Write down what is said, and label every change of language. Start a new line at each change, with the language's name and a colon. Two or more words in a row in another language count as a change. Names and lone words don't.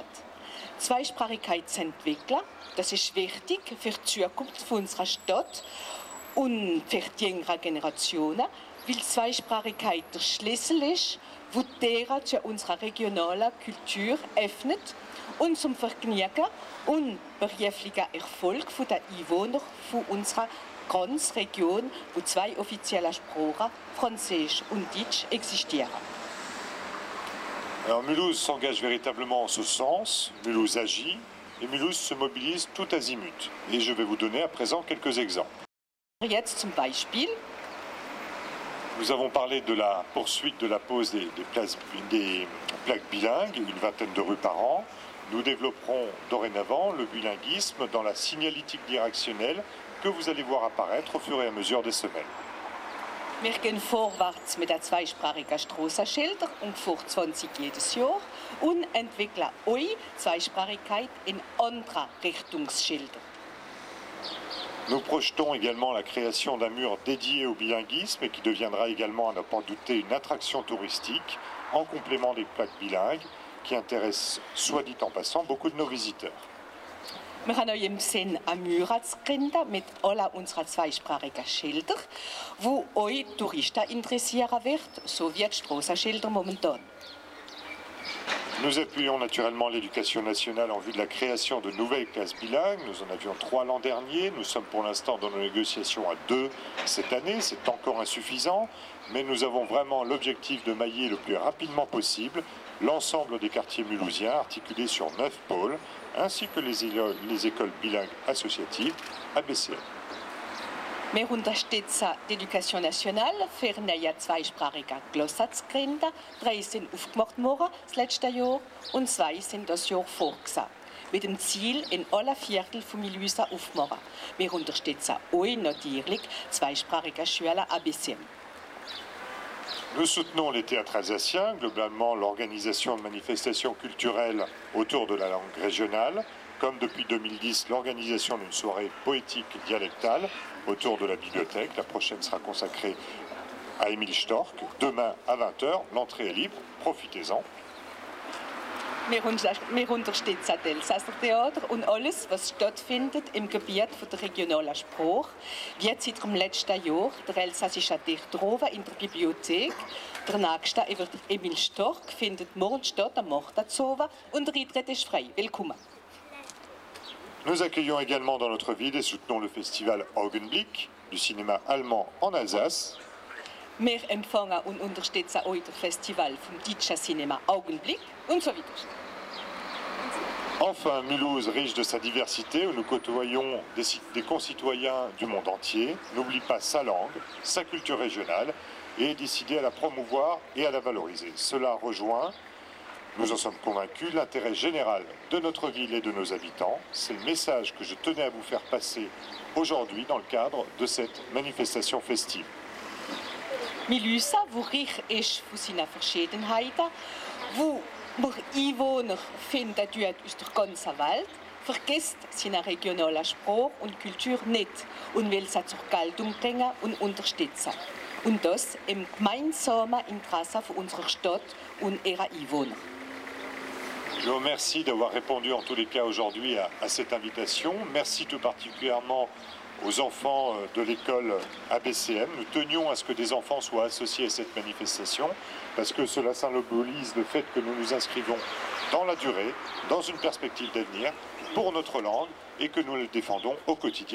German: Zweisprachigkeit zu entwickeln, das ist wichtig für die Zukunft unserer Stadt und für die jüngeren Generationen, weil Zweisprachigkeit der Schlüssel ist, der die Türen zu unserer regionalen Kultur öffnet und zum Vergnügen und beruflichen Erfolg der Einwohner von unserer ganzen Region, wo zwei offizielle Sprachen, Französisch und Deutsch, existieren.
French: Alors Mulhouse s'engage véritablement en ce sens, Mulhouse agit et Mulhouse se mobilise tout azimut. Et je vais vous donner à présent quelques exemples.
German: Jetzt zum Beispiel.
French: Nous avons parlé de la poursuite de la pose des plaques bilingues, une vingtaine de rues par an. Nous développerons dorénavant le bilinguisme dans la signalétique directionnelle que vous allez voir apparaître au fur et à mesure des semaines.
German: Wir gehen vorwärts mit den zweisprachigen Strassenschildern, ungefähr 20 jedes Jahr, und entwickeln eure Zweisprachigkeit in anderen Richtungsschildern.
French: Nous projetons également la création d'un mur dédié au bilinguisme et qui deviendra également, à n'en pas douter, une attraction touristique en complément des plaques bilingues qui intéressent, soit dit en passant, beaucoup de nos visiteurs.
German: Wir haben euch im Sinn einen Mur zu gründen mit allen unseren zweisprachigen Schildern, die euch Touristen interessieren wird, so wie die Strassenschilder momentan.
French: Nous appuyons naturellement l'éducation nationale en vue de la création de nouvelles classes bilingues. Nous en avions 3 l'an dernier. Nous sommes pour l'instant dans nos négociations à 2 cette année. C'est encore insuffisant, mais nous avons vraiment l'objectif de mailler le plus rapidement possible l'ensemble des quartiers mulhousiens articulés sur 9 pôles, ainsi que les écoles bilingues associatives ABCN.
German: Wir unterstützen die Education nationale für neue zweisprachige Klassen zu gründen. 3 sind aufgemacht worden das letzte Jahr und 2 sind das Jahr vorgesehen. Mit dem Ziel, in allen Viertel von Mulhausen aufzumachen. Wir unterstützen euch natürlich zweisprachige Schulen ABCM.
French: Nous soutenons les théâtres alsaciens, globalement l'organisation de manifestations culturelles autour de la langue régionale, comme depuis 2010 l'organisation d'une soirée poétique dialectale autour de la bibliothèque. La prochaine sera consacrée à Emil Storck. Demain à 20 h, l'entrée est libre, profitez-en.
German: Wir unterstützen das Elsasser Theater und alles, was stattfindet im Gebiet der regionalen Sprache. Wie seit dem letzten Jahr der elsässische Dichterabend in der Bibliothek. Der nächste über Emil Storck findet morgen statt am 8. Abend und der Eintritt ist frei. Willkommen.
French: Nous accueillons également dans notre ville et soutenons le festival Augenblick du cinéma allemand en Alsace.
German: Wir empfangen und unterstützen auch das Festival vom deutschen Cinema Augenblick und so weiter.
French: Enfin, Mulhouse, riche de sa diversité, où nous côtoyons des concitoyens du monde entier, n'oublie pas sa langue, sa culture régionale et est décidé à la promouvoir et à la valoriser. Cela rejoint, nous en sommes convaincus, l'intérêt général de notre ville et de nos habitants. C'est le message que je tenais à vous faire passer aujourd'hui dans le cadre de cette manifestation festive.
German: Mulhausen, wo reich ist von seinen Verschiedenheiten, wo Wir Einwohner finden dort aus der ganzen Welt, vergisst seine regionale Sprache und Kultur nicht und will sie zur Geltung bringen und unterstützen. Und das im gemeinsamen Interesse von unserer Stadt und ihrer Einwohner.
French: Je vous remercie d'avoir répondu en tous les cas aujourd'hui à cette invitation. Merci tout particulièrement aux enfants de l'école ABCM. Nous tenions à ce que des enfants soient associés à cette manifestation parce que cela symbolise le fait que nous nous inscrivons dans la durée, dans une perspective d'avenir pour notre langue et que nous le défendons au quotidien.